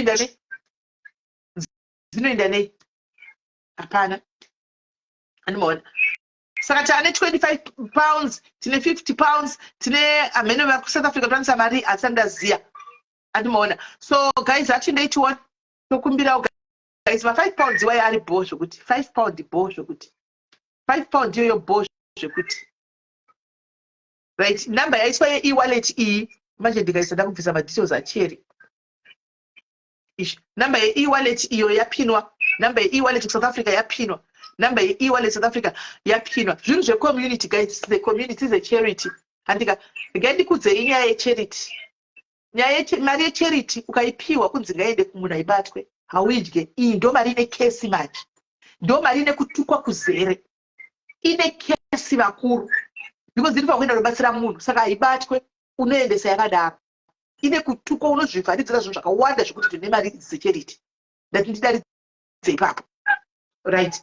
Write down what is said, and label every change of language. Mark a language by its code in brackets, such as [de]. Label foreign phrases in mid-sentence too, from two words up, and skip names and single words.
[sn] dzinoenda nei hapana animaona saka tane 25 pounds tine 50 pounds tine amene vakusouth africa twanisa mari hatsandaziya animaona [en] so guys [sn] hatindeitiona tokumbirawo guys ma5 pounds iwayo ari bho zvokuti 5 pound bho zvokuti 5 pound iyoyo bho zvekuti right namba yaiswa ye-e-wallet iyi manje ndikaisa ndakubvisa madetails acheri namba ye-e-wallet iyo yapinwa namba ye-e-wallet South Africa yapinwa namba ye-e-wallet South Africa yapinwa zvinhu zve-community [en] guys, the community is a charity [sn] handika ngaindikudzei nyaya yecharity mari yecharity ukaipiwa kunzi ngaende kumunhu aibatwe hauidye iyi ndo mari ine kesi manje ndo mari ine kutukwa kuzere ine kesi vakuru because iri pakuenda kubatsira munhu saka haibatwe unoendesa yakadaro ine kutuka unozvivharidzira zvinhu zvakawanda zvekuti tine mari dzecharity ndati ndidaridze ipapo right.